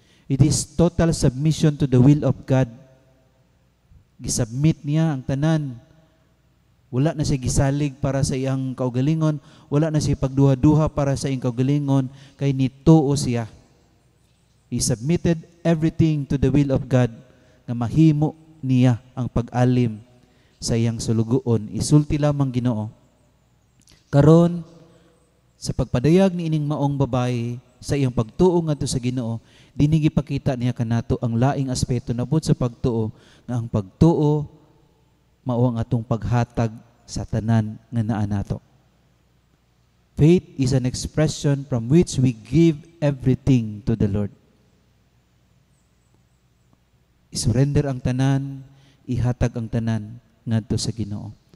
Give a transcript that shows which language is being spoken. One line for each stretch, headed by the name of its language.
English: It is total submission to the will of God.
Cebuano: Gisubmit niya ang tanan. Wala na siya gisalig para sa iyang kaugalingon, wala na siya pagduha-duha para sa iyang kaugalingon, kay nituo siya.
English: He submitted everything to the will of God
Cebuano: nga mahimo niya ang pag-alim sa iyang sulugoon. Isulti lamang Ginoo. Karon sa pagpadayag ni ining maong babae sa iyang pagtuo ngadto sa Ginoo, dinhi gipakita niya kanato ang laing aspeto nabot sa pagtuo nga ang pagtuo mao ang atong paghatag sa tanan nga naa nato.
English: Faith is an expression from which we give everything to the Lord.
Cebuano: I-surrender ang tanan, ihatag ang tanan ngadto sa Ginoo.